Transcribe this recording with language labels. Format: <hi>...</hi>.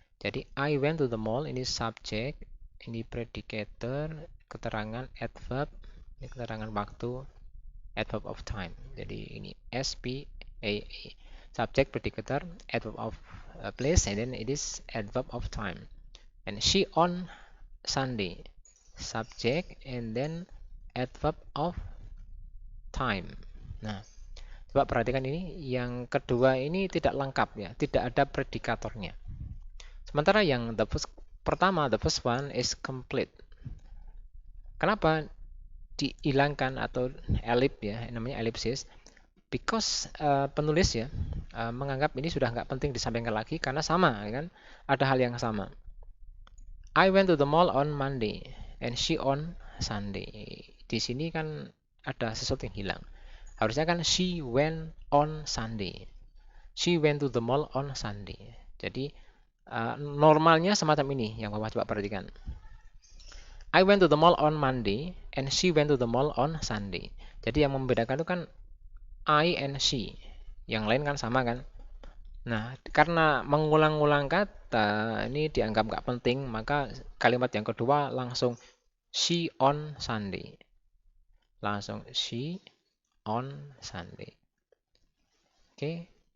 <id>Jadi</id> <en>I went to the mall</en> <id>ini subjek, ini predicator, keterangan adverb, ini keterangan waktu, adverb of time. Jadi ini SPAA.</id> <en>Subject, predicator, adverb of place, and then it is adverb of time. And she on Sunday. Subject and then adverb of time.</en> <id>Nah, coba perhatikan ini, yang kedua ini tidak lengkap ya, tidak ada predikatornya. Sementara yang</id> <en>the first one is complete.</en> <id>Kenapa dihilangkan atau ellip ya, namanya ellipsis?</id> <en>Because</en> <id>penulis ya menganggap ini sudah nggak penting disampaikan lagi karena sama kan, ada hal yang sama.</id> <en>I went to the mall on Monday and she on Sunday.</en> <id>Di sini kan ada sesuatu yang hilang. Harusnya kan</id> <en>she went on Sunday. She went to the mall on Sunday.</en> <id>Jadi normalnya semacam ini yang Bapak coba perhatikan.</id> <en>I went to the mall on Monday and she went to the mall on Sunday.</en> <id>Jadi yang membedakan itu kan I and she. Yang lain kan sama kan? Nah, karena mengulang-ulang kata ini dianggap nggak penting, maka kalimat yang kedua langsung</id> <en>she on Sunday.</en> <id>Langsung</id> <en>she on Sunday.</en> <id>Oke.</id>